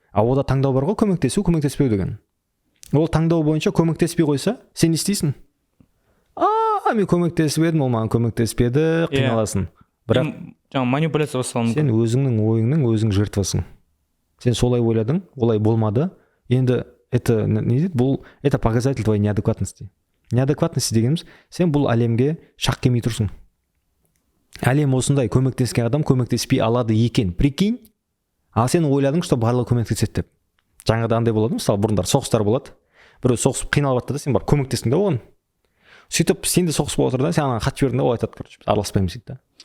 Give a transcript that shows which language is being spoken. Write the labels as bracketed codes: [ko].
[kk] А ода таңдау бар ғой, көмектесу, көмектеспеу деген. Ол таңдау бойынша көмектеспей қойса, сен не істейсің? Мен көмектесіп едім, ол маған көмектеспеді, қиналасың. Бірақ жаңа манипуляция басталды. Сен өзіңнің ойыңның өзің жертвасың. Сен солай ойладың, олай болмады. Енді это не дейді? [ru] Бұл это показатель твоей неадекватности. [kk] Неадекватности дегеніміз, сен бұл әлемге шақ келмей тұрсың. Әлем осындай, көмектескен адам көмектеспей алады екен. Прикинь. А сен ойладың, что барлығы көмектеседі деп. Жаңада андай болады, мысалы бұрындар соғыстар болады. Біреу соғысып қиналып жатты да, сен барып көмектестің да оған. Сөйтіп сен де соғыс болып отыр да, сен анаған хат жібердің да, ол айтады, короче, араласпаймыз дейді да.